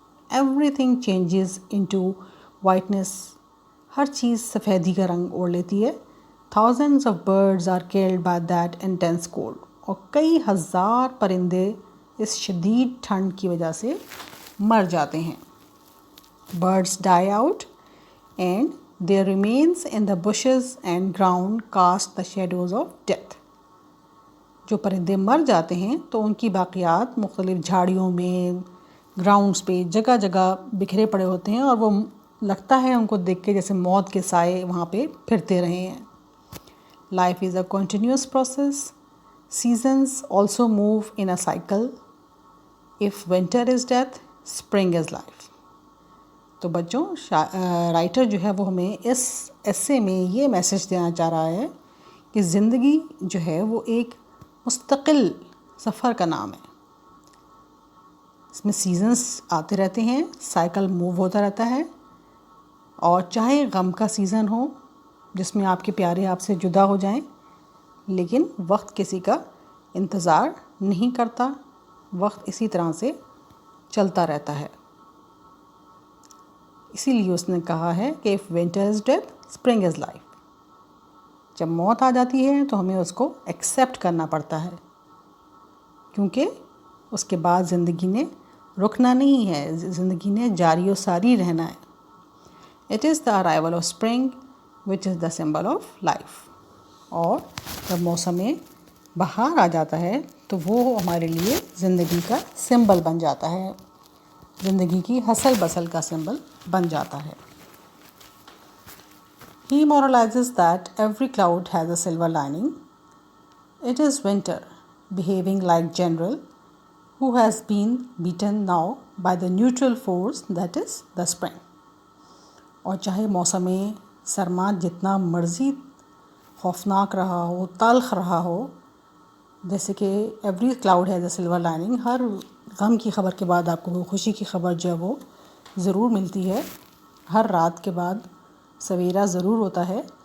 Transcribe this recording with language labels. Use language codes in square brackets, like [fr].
[en] Everything changes into whiteness. [ur] ہر چیز سفیدی کا رنگ اوڑھ لیتی ہے. [en] Thousands of birds are killed by that intense cold. [ur] اور کئی ہزار پرندے اس شدید ٹھنڈ کی وجہ سے مر جاتے ہیں. [en] Birds die out and their remains in the bushes and ground cast the shadows of death. [ur] جو پرندے مر جاتے ہیں تو ان کی باقیات مختلف جھاڑیوں میں، گراؤنڈز پہ جگہ جگہ بکھرے پڑے ہوتے ہیں، اور وہ لگتا ہے ان کو دیکھ کے جیسے موت کے سائے وہاں پہ پھرتے رہے ہیں. [en] Life is a continuous process. Seasons also move in a cycle. If winter is death, spring is life. [ur] تو بچوں رائٹر جو ہے وہ ہمیں اس ایسے میں یہ میسج دینا چاہ رہا ہے کہ زندگی جو ہے وہ ایک مستقل سفر کا نام ہے. اس میں سیزنز آتے رہتے ہیں، سائیکل موو ہوتا رہتا ہے، اور چاہے غم کا سیزن ہو جس میں آپ کے پیارے آپ سے جدا ہو جائیں، لیکن وقت کسی کا انتظار نہیں کرتا، وقت اسی طرح سے چلتا رہتا ہے. اسی لیے اس نے کہا ہے کہ [en] if winter is death, spring is life. [ur] جب موت آ جاتی ہے تو ہمیں اس کو ایکسیپٹ کرنا پڑتا ہے، کیونکہ اس کے بعد زندگی نے رکنا نہیں ہے، زندگی نے جاری و ساری رہنا ہے. [en] It is the arrival of spring which is the symbol of life. [ur] اور جب موسم بہار آ جاتا ہے تو وہ ہمارے لیے زندگی کا سمبل بن جاتا ہے، زندگی کی ہسل بسل کا سمبل بن جاتا ہے. [en] He moralizes that every cloud has a silver lining. It is winter behaving like general who has been beaten now by the neutral force that is the spring. [ur] اور چاہے موسم سرما جتنا مرضی خوفناک رہا ہو، تلخ رہا ہو، جیسے کہ [en] every cloud has a silver lining, [ur] ہر غم کی خبر کے بعد آپ کو خوشی کی خبر جو ہے وہ ضرور ملتی ہے، ہر رات کے بعد سویرا ضرور ہوتا ہے.